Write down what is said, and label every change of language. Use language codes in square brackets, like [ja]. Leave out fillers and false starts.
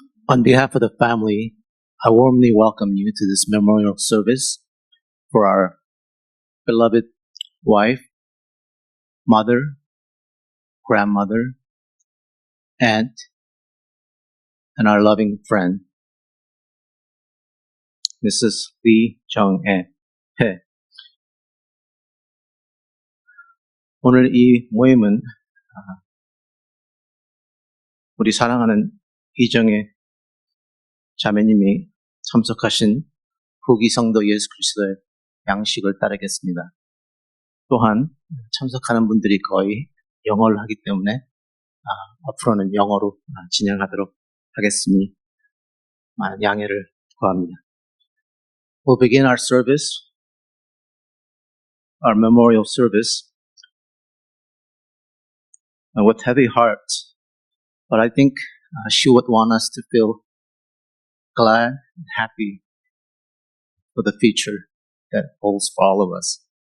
[en] On behalf of the family, I warmly welcome you to this memorial service for our beloved wife, mother, grandmother, aunt, and our loving friend, Mrs. Lee Jeong Hye. [ko] 오늘 이 모임은 우리 사랑하는 이정혜 자매님이 참석하신 후기 성도 예수 그리스도의 양식을 따르겠습니다. 또한 참석하는 분들이 거의 영어를 하기 때문에 앞으로는 영어로 진행하도록 하겠으니 많은 양해를 구합니다. [en] We'll begin our service, our memorial service, with heavy hearts, but I think she would want us to feel glad and happy for the future that holds for all of us.